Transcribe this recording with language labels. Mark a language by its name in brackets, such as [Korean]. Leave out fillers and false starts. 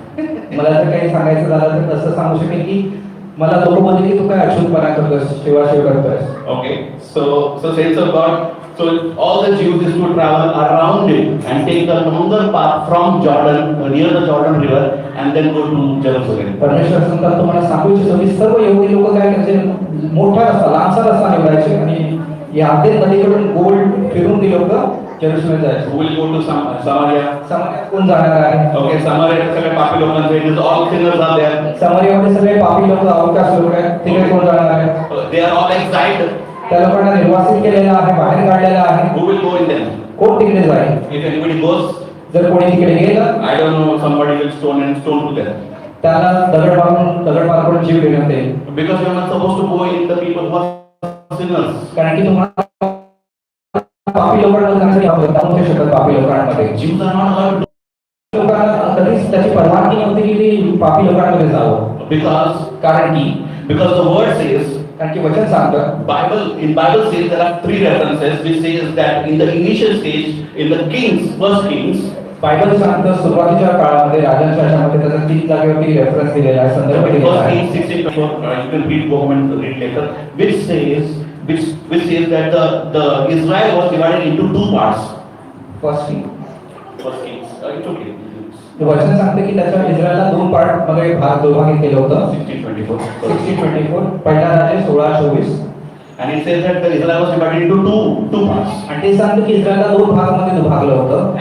[Marathi] मला जर काही सांगायचं झालं तर तसं सांगू शकेल की मला लोक बोलले की तू काय अछूतपणा करतोस, शिव करतोस. [English] Okay, so saints of God, so all the Jews used to travel around it and take the longer path from Jordan, near the Jordan River, and then go to Jerusalem. [Marathi] परमेश्वर संतान तुम्हाला सांगू इच्छितो की सर्व यहुदी लोक काय करायचे, मोठा रस्ता लांबचा रस्ता निवडायचे आणि या आधे नदीकडून गोल फिरून ती लोक जेरुसलेम जायचे. [English] Who will go to Samaria? [Marathi] समार्यात कोण जाणार आहे? [English] Okay, Samaria [Marathi] सगळे पापी लोकांचे, [English] it is all sinners are there. [Marathi] समार्यामध्ये सगळे पापी लोक, अवकाश लोक आहेत. तिकडे कोण जाणार आहे? [English] They are all exiled. [Marathi] त्या लोकांना निर्वासित केलेलं आहे, बाहेर काढलेलं आहे. [English] Who will go in them? [Marathi] कोण तिकडे जाईल? [English] If anybody goes, [Marathi] जर कोणी तिकडे गेलं [English] I don't know, somebody will stone to death. [Marathi] त्याला दगड मारून जीव देण्यात येईल. [English] Because you are not supposed to go in the people who are sinners. [Marathi] कारण की तुम्हाला पापी लोकांमध्ये जाऊ शकत. पापी लोकांमध्ये [English] Jews are not allowed to [Marathi] लोकांना कधीच त्याची परवानगी नव्हती की ते पापी लोकांमध्ये जावं. [English] because [Marathi] कारण की [English] the word says [Marathi] कारण की वचन सांगतं [English] Bible says there are three references which says that in the initial stage, in the kings, first kings, [Marathi] Bible सांगतं सुरुवातीच्या काळामध्ये राजांच्या ह्याच्यामध्ये त्याचा 3 जागेवरती रेफरन्स दिलेला आहे, संदर्भ दिलेला [English] First [Marathi] आहे. [English] Kings 16:24, you can read go home and read later, which says that the Israel was divided into two parts. First king First Kings, it's okay. [Marathi] वचन सांगते की त्याच्या इस्रायलला 2 पार्ट मध्ये दोभागी केलं होतं. [English] 16:24. [Marathi] 16:24 पहिला राजा 16:24 [English] And it says that the Israel was divided into two parts. [Marathi] आणि ते सांगतं की इस्रायलला 2 भागामध्ये विभागलं होतं.